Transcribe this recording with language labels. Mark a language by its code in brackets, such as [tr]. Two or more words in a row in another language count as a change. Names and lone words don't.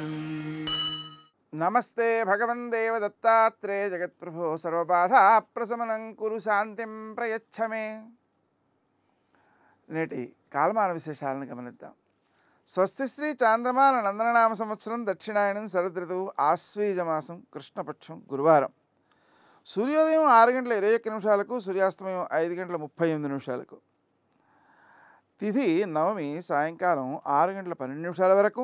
[sa] नमस्ते भगवन् देवदत्तात्रेय जगत्प्रभो सर्वबाधा प्रशमनं कुरु शान्तिं प्रयच्छ मे। [te] నేటి కాలమాన విశేషాలను గమనిద్దాం. స్వస్తి శ్రీ చాంద్రమాన నందననామ సంవత్సరం దక్షిణాయనం శరదృతువు ఆశ్వీజమాసం కృష్ణపక్షం గురువారం. సూర్యోదయం 6:21 సూర్యాస్తమయం 5:38 తిథి నవమి సాయంకాలం 6:12 వరకు.